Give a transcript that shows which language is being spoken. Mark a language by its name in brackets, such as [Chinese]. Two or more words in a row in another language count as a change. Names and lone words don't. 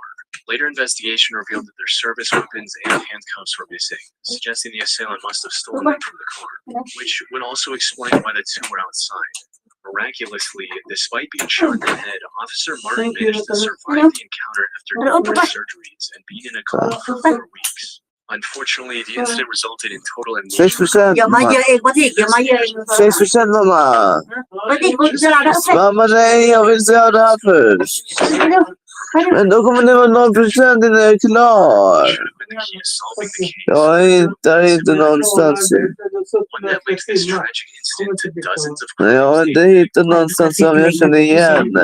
[English] Later investigation revealed that their service weapons and handcuffs were missing, suggesting the assailant must have stolen them from the car, which would also explain why the two were outside. Miraculously, despite being shot in the head, Officer Martin managed to survive the encounter after numerous surgeries and being in a coma for 4 weeks. Unfortunately, the incident resulted in total amnesia. 6%. [Thai] อย่ามาเยอะเองPatrickอย่ามาเยอะเอง [Swedish] 6% mamma. Patrick gå till ladan. Mamma nej, jag vill se det här först. Men då kommer det vara 0% innan jag är klar. Jag hittar inte någonstans. Men jag har inte hittat någonstans som jag känner igen.